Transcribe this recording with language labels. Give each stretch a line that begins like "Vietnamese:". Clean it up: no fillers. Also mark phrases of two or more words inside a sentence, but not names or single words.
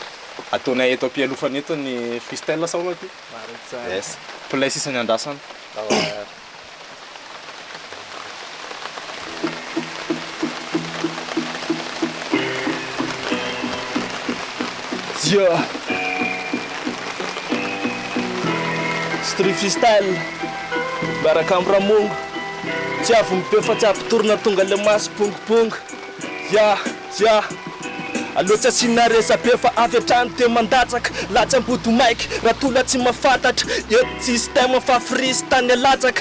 Malagasy: Ataonay eto am-pialofana eto ny freestyle sa ohaty. Yes. Play sisa ny andrasana. Yeah.
English: Street freestyle.
Malagasy: Baraka am'Ramongo. Tsy avy mibe fa tsy avy torona tonga le maso pongopongo. Yeah. Aloha tsy naresa be fa avy hatrany te mandatsaka. Latsy ambody maiky raha tola tsy mahafantatra. Eto système fa freestyle latsaka.